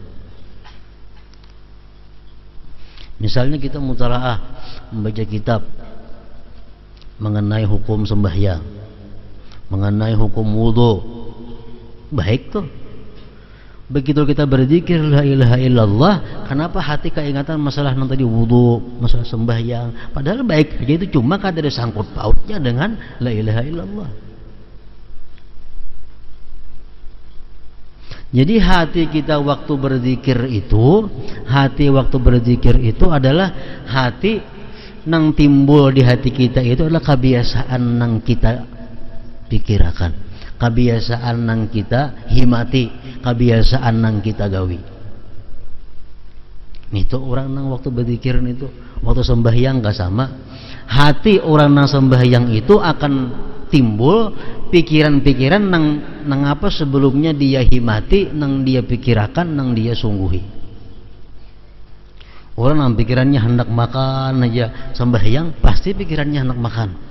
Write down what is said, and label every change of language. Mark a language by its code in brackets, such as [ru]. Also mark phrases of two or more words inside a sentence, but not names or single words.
[id] Misalnya kita mutalaah membaca kitab mengenai hukum sembahyang, mengenai hukum wudu, baik tuh. Begitu kita berzikir [ar] la ilaha illallah, [id] kenapa hati keingatan masalah yang tadi wudu, masalah sembahyang, padahal baik aja itu, cuma kada ada sangkut pautnya dengan [ar] la ilaha illallah. [id] Jadi hati kita waktu berzikir itu adalah hati yang timbul di hati kita itu adalah kebiasaan yang kita pikirkan, kebiasaan yang kita himati, kebiasaan yang kita gawi. Itu orang yang waktu berzikir itu, waktu sembahyang gak sama. Hati orang yang sembahyang itu akan timbul pikiran-pikiran nang apa sebelumnya dia himati, nang dia pikirkan, nang dia sungguhi. Orang yang pikirannya hendak makan aja sembahyang, pasti pikirannya hendak makan.